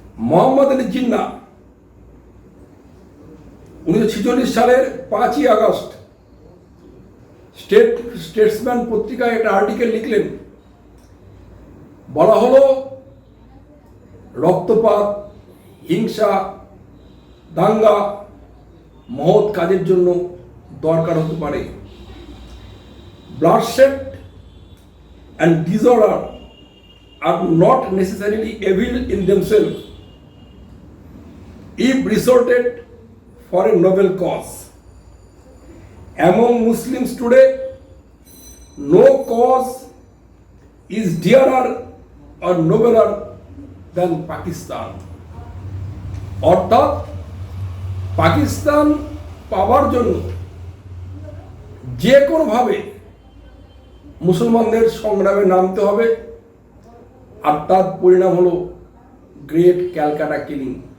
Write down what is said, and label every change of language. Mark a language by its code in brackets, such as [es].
[bn] মোহাম্মদ আলী জিন্নাহ 1946 সালের 5ই August Statesman পত্রিকায় একটা আর্টিকেল লিখলেন। বলা হলো রক্তপাত, হিংসা, দাঙ্গা মহৎ কাজের জন্য দরকার হতে পারে। [en] bloodshed and disorder are not necessarily evil in themselves if resorted for a noble cause. Among Muslims today, no cause is dearer or nobler than Pakistan. [bn] অর্থাৎ পাকিস্তান পাওয়ার জন্য যে কোনোভাবে মুসলমানদের সংগ্রামে নামতে হবে, আর তার পরিণাম হলো গ্রেট ক্যালকাটা কিলিং।